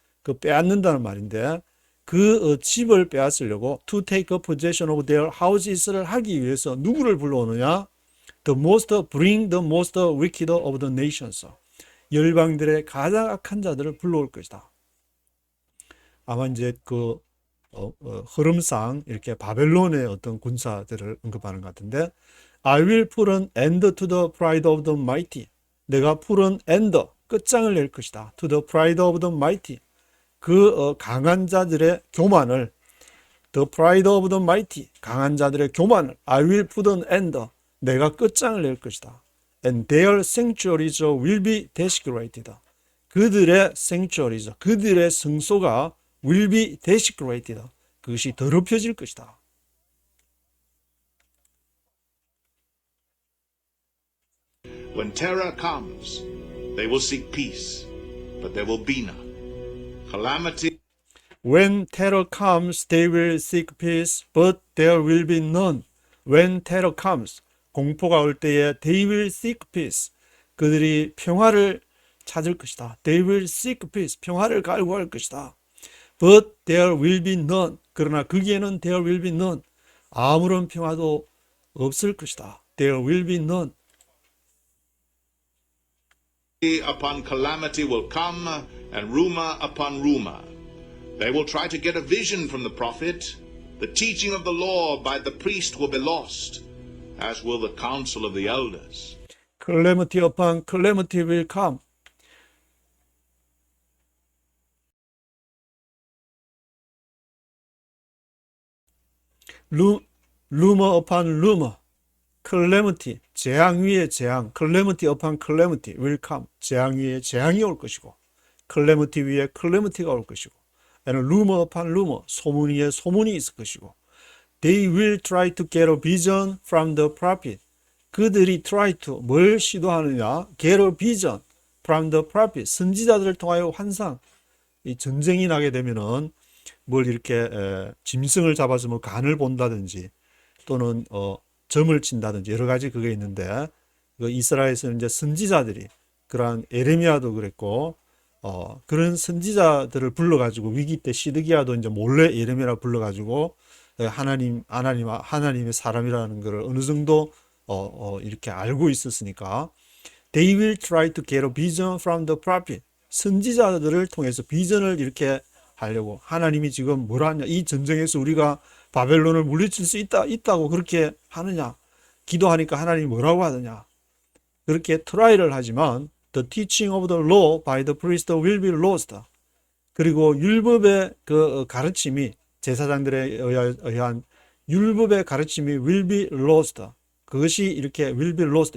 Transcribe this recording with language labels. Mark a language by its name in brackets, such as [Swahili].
[Korean] 그 빼앗는다는 말인데 그 집을 빼앗으려고 [English] to take possession of their houses [Korean] 를 하기 위해서 누구를 불러오느냐? [English] bring the most wicked of the nations. [Korean] 열방들의 가장 악한 자들을 불러올 것이다. 아마 이제 그 흐름상 이렇게 바벨론의 어떤 군사들을 언급하는 것 같은데 [English] I will put an end to the pride of the mighty. [Korean] 내가 [English] put an end, [Korean] 끝장을 낼 것이다. [English] To the pride of the mighty. [Korean] 그 강한 자들의 교만을 [English] The pride of the mighty. [Korean] 강한 자들의 교만을 [English] I will put an end. [Korean] 내가 끝장을 낼 것이다. [English] And their sanctuaries will be desecrated. [Korean] 그들의 sanctuaries, 그들의 성소가 [English] will be desecrated. [Korean] 그것이 더럽혀질 것이다. [English] When terror comes, they will seek peace, but there will be none. Calamity When terror comes, they will seek peace, but there will be none. When terror comes, [Korean] 공포가 올 때에 [English] they will seek peace. [Korean] 그들이 평화를 찾을 것이다. [English] They will seek peace. [Korean] 평화를 갈구할 것이다. [English] But there will be none. [Korean] 그러나 거기에는 [English] there will be none. [Korean] 아무런 평화도 없을 것이다. [English] There will be none. upon calamity will come, and rumor upon rumor. They will try to get a vision from the prophet. The teaching of the law by the priest will be lost, as will the counsel of the elders. Calamity upon calamity will come. rumor upon rumor. calamity, [Korean] 재앙 위에 재앙. [English] calamity upon calamity will come. [Korean] 재앙 위에 재앙이 올 것이고 calamity 위에 calamity가 올 것이고 [English] and rumor upon rumor. [Korean] 소문 위에 소문이 있을 것이고 [English] they will try to get a vision from the prophet. [Korean] 그들이 [English] try to, [Korean] 뭘 시도하느냐? [English] get a vision from the prophet. [Korean] 선지자들을 통하여 환상. 이 전쟁이 나게 되면은 뭘 이렇게 짐승을 잡아서 뭐 간을 본다든지 또는 점을 친다든지 여러 가지 그게 있는데 그 이스라엘에서는 이제 선지자들이 그러한 에레미야도 그랬고 그런 선지자들을 불러가지고 위기 때 시드기야도 이제 몰래 예레미야를 불러가지고 하나님의 사람이라는 것을 어느 정도 이렇게 알고 있었으니까 [English] they will try to get a vision from the prophet. [Korean] 선지자들을 통해서 비전을 이렇게 하려고 하나님이 지금 뭐라 하냐, 이 전쟁에서 우리가 바벨론을 물리칠 수 있다고 그렇게 하느냐, 기도하니까 하나님이 뭐라고 하느냐, 그렇게 트라이를 하지만 [English] the teaching of the law by the priest will be lost. [Korean] 그리고 율법의 그 가르침이 제사장들에 의한 율법의 가르침이 [English] will be lost. [Korean] 그것이 이렇게 will be lost.